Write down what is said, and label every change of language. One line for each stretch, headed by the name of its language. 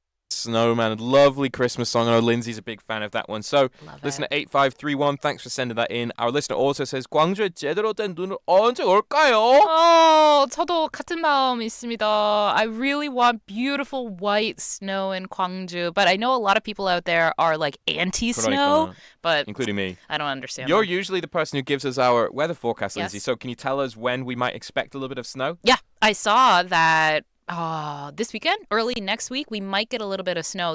English: Snowman. Lovely Christmas song. I know Lindsay's a big fan of that one. So, Love listener it. 8531, thanks for sending that in. Our listener also says,
Korean: 광주에 제대로 된 눈은 언제 올까요? 저도 같은 마음 있습니다.
English: I really want beautiful white snow in Gwangju, but I know a lot of people out there are like anti-snow, but including me. I don't understand. You're them. usually the person who gives us our weather forecast, Lindsay. Yes. So can you tell us when we might expect a little bit of snow? Yeah, I saw that this weekend, early next week, we might get a little bit of snow.